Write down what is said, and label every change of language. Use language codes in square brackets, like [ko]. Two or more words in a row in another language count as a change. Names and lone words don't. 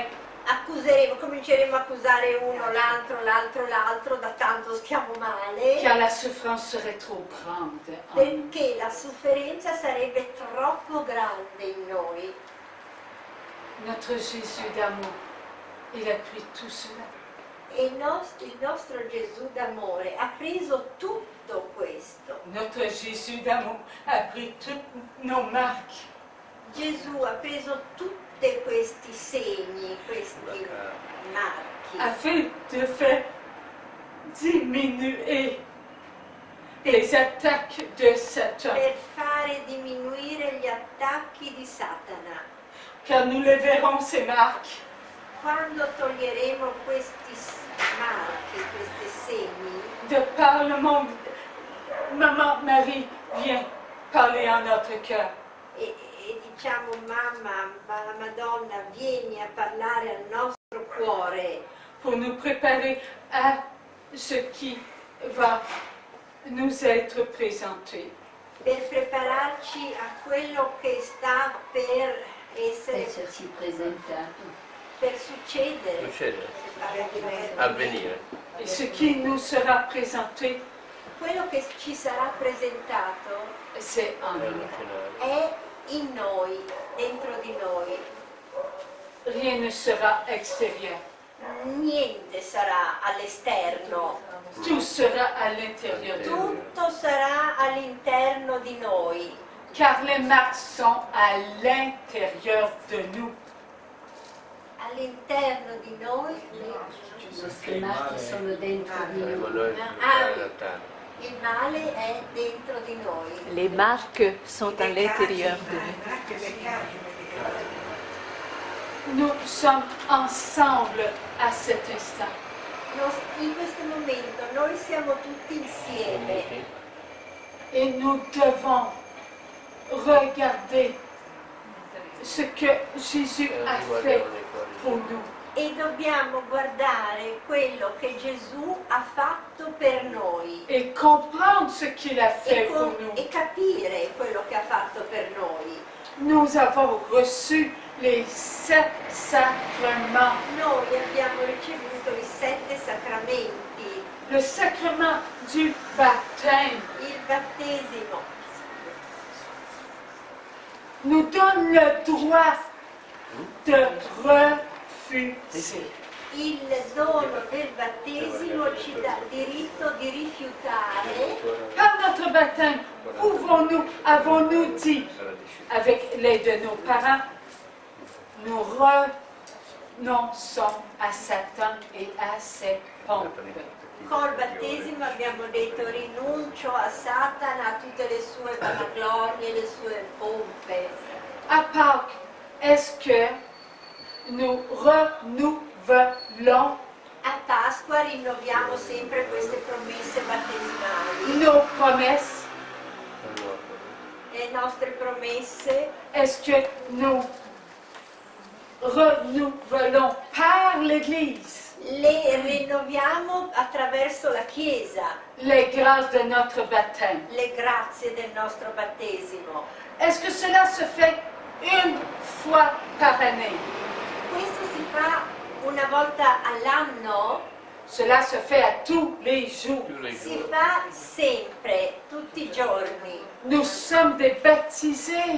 [it] Accuseremo, cominceremo a accusare uno, l'altro, da tanto stiamo male, [fr] Car la souffrance serait trop grande en nous. [it] perché la sofferenza sarebbe troppo grande in noi. [fr] Notre Jésus d'amour, il a pris tout cela. [it] E il nostro Gesù d'amore ha preso tutto questo. [fr] Notre Jésus d'amour a pris toutes nos marques. [it] Gesù ha preso tutti questi segni, questi marchi, [fr] Afin de faire diminuer les attaques de Satan. [it] per fare diminuire gli attacchi di Satana. [fr] Car nous les verrons, ces marques, [it] Quando toglieremo questi marchi, questi segni, [fr] de par le monde. Maman Marie, viens parler en notre cœur. [it] e diciamo mamma, la Madonna, vieni a parlare al nostro cuore [fr] Pour nous préparer à ce qui va nous être présenté. [it] per prepararci a quello che sta per essere, Esserci presentato. per succedere, Succedere, avvenire. avvenire. [fr] Et ce qui nous sera présenté, [it] Quello che ci sarà presentato [fr] c'est en nous. [it] Relazionare. è in noi, dentro di noi. [fr] Rien ne sera extérieur. [it] Niente sarà all'esterno, [fr] Tout sera à l'intérieur de nous. [it] tutto sarà all'interno di noi. [fr] car les marques sont à l'intérieur de nous. [it] All'interno di noi Le nostre marche sono dentro di Saremo noi. noi a lottare. il male è dentro di noi. [fr] Les marques sont à l'intérieur de nous. [it] Anche i peccati. [fr] Nous sommes ensemble à cet instant. [it] In questo momento noi siamo tutti insieme [fr] Et nous devons regarder ce que Jésus a fait pour nous. [it] e dobbiamo guardare quello che Gesù ha fatto per noi [fr] Et comprendre ce qu'il a fait pour nous. [it] e capire quello che ha fatto per noi. [fr] Nous avons reçu les 7 sacrements. [it] Noi abbiamo ricevuto i 7 sacramenti, [fr] Le sacrement du baptême [it] il battesimo [fr] nous donne le droit de refuser. [it] il dono del battesimo ci dà il diritto di rifiutare. [fr] Par notre baptême, avons-nous dit, avec l'aide de nos parents, nous renonçons à Satan et à ses pompes. [it] Col battesimo abbiamo detto rinuncio a Satana, a tutte le sue vanaglorie, le sue pompe. [fr] À Pâques, est-ce que nous renouvelons [it] A Pasqua rinnoviamo sempre queste promesse battesimali. [fr] nos promesses? [it] Le nostre promesse [fr] Est-ce que nous renouvelons par l'Église [it] le rinnoviamo attraverso la Chiesa, [fr] les grâces de notre baptême? [it] le grazie del nostro battesimo. [fr] Est-ce que cela se fait une fois par année? [it] Questo si fa una volta all'anno, [fr] Cela se fait à tous les jours. Tous les [it] si [fr] jours. [it] fa sempre, tutti i giorni. [fr] Nous sommes des baptisés.